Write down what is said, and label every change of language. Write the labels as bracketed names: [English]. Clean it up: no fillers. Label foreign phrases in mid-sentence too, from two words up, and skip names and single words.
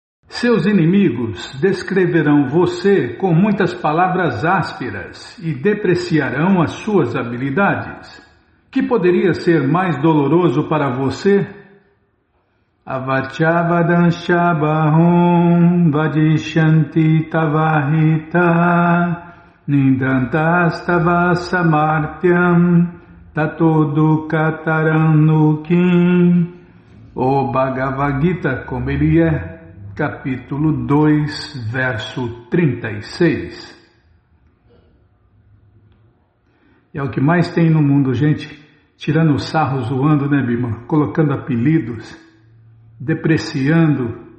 [Portuguese] Seus inimigos descreverão você com muitas palavras ásperas e depreciarão as suas habilidades. Que poderia ser mais doloroso para você? [Sanskrit] अवाच्यवादांश्च बहून् वदिष्यन्ति तवाहिताः निन्दन्तस्तव सामर्थ्यं ततो दुःखतरं नु किम्. [Portuguese] O Bhagavad Gita, como ele é, capítulo 2, verso 36. É o que mais tem no mundo, gente, tirando sarro, zoando, né, Bima? Colocando apelidos, depreciando.